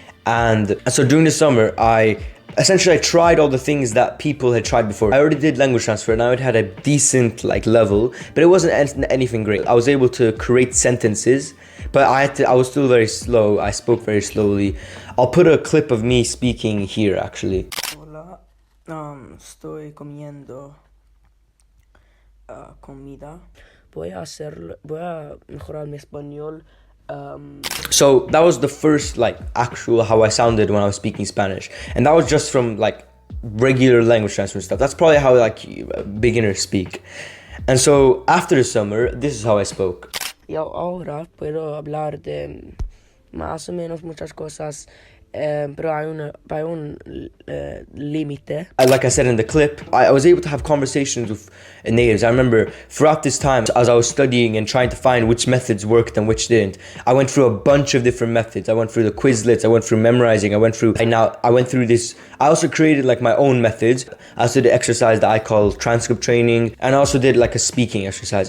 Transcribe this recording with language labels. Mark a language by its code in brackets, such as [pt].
[en] And so during the summer, I tried all the things that people had tried before. I already did language transfer, and I had a decent level, but it wasn't anything great. I was able to create sentences, but I was still very slow. I spoke very slowly. I'll put a clip of me speaking here, actually. [es] Hola, estoy comiendo comida. Voy a mejorar mi español. [en] So that was the first actual how I sounded when I was speaking Spanish, and that was just from regular language transfer stuff. That's probably how beginners speak. And so after the summer, this is how I spoke. [es] Y ahora puedo hablar de más o menos muchas cosas, pero hay un límite. [en] Like I said in the clip, I was able to have conversations with natives. I remember throughout this time, as I was studying and trying to find which methods worked and which didn't, I went through a bunch of different methods. I went through the Quizlets, I went through memorizing, I went through this. I also created my own methods. I also did exercise that I call transcript training, and I also did a speaking exercise.